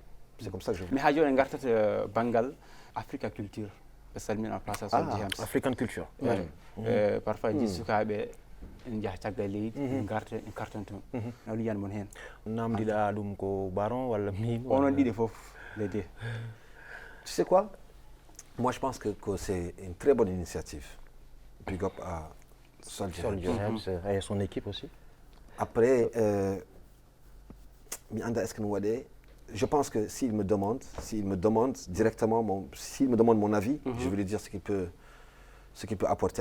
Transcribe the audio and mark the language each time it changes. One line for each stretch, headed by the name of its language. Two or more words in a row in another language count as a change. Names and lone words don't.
French: C'est comme ça que je veux. Mais Hadjo Ngartat Bangal, Africa Culture. African culture.
Fula: Parfois ji sukaɓe en jaha caggal leydi garta en cartonton no liyan mon hen namdiɗa ɗum ko baron walla min onon ɗiɗi fof
French: les deux. Tu sais quoi, moi je pense que c'est une très bonne initiative. Big up à Soldier et son équipe aussi. Après est-ce que nous je pense que s'il me demande directement, s'il me demande mon avis, je vais lui dire ce qu'il peut apporter.